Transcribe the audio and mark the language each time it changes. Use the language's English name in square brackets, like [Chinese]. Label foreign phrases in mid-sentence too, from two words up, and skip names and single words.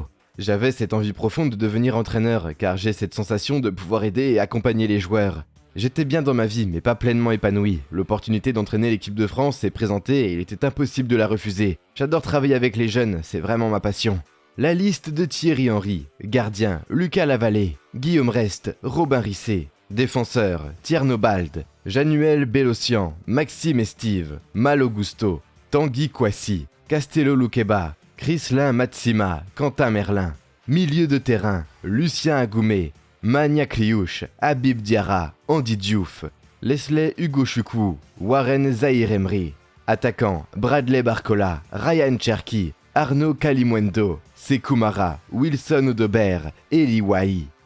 [French] J'avais cette envie profonde de devenir entraîneur, car j'ai cette sensation de pouvoir aider et accompagner les joueurs. J'étais bien dans ma vie, mais pas pleinement épanoui. L'opportunité d'entraîner l'équipe de France s'est présentée et il était impossible de la refuser. J'adore travailler avec les jeunes, c'est vraiment ma passion. La liste de Thierry Henry, gardien, Lucas Lavallée, Guillaume Rest, Robin Risset, défenseur, Tierno Bald, Januel Bélocian, Maxime Estive, Malo Gusto, Tanguy Kouassi, Castello Luqueba, Chrislin Matsima, Quentin Merlin, milieu de terrain, Lucien Agoumé, Mania Kliouche, Habib Diarra, Andy Diouf, Leslie Hugo Chukwu, Warren Zahir Emery, attaquant, Bradley Barcola, Ryan Cherki, Arnaud Kalimwendo, Sekou Mara, Wilson Odobert, Eli Wahi.